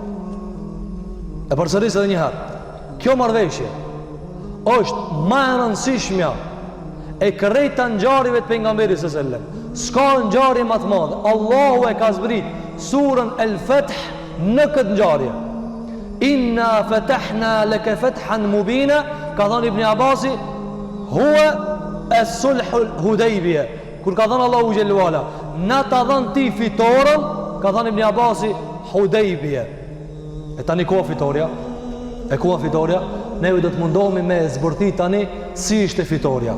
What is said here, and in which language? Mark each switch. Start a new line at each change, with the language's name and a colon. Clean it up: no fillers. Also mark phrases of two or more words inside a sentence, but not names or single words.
Albanian: E përsëris edhe një herë, kjo marrëveshje është më e rëndësishmja e krejta ngjarjeve të pejgamberit
Arabic: صلى الله عليه وسلم.
Albanian: S'ka ngjarje më të madhe. Allahu e ka zbrit surën El-Fath në këtë ngjarje.
Arabic: إنا فتحنا لك فتحا مبينا,
Albanian: ka thënë Ibn Abasi,
Arabic: هو الصلح الحديبية.
Albanian: Kur ka thënë
Arabic: الله جل وعلا,
Albanian: na ta dhën ti fitoren, ka thënë Ibn Abasi, Hudaybiyah. E tani ku fitoria? E ku fitoria? Ne do të mundohemi me zbërthit tani si ishte fitoria.